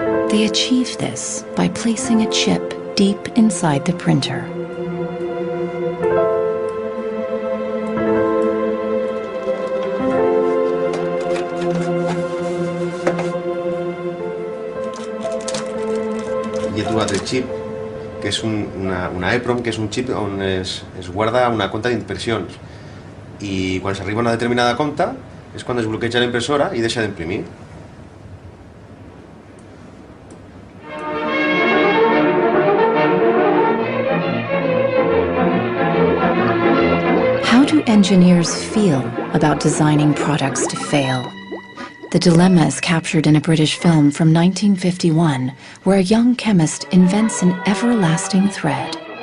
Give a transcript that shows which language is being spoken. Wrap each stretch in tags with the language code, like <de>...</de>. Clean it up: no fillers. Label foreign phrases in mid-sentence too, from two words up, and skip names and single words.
<en>They achieved this by placing a chip deep inside the printer.</en> <ca>I he trobat el xip, que és una EEPROM, que és un xip on es guarda una compta d'impressions. I quan s'arriba a una determinada compta és quan es bloqueja la impressora i deixa d'imprimir.</ca> <en>How do engineers feel about designing products to fail? The dilemma is captured in a British film from 1951, where a young chemist invents an everlasting thread.</en>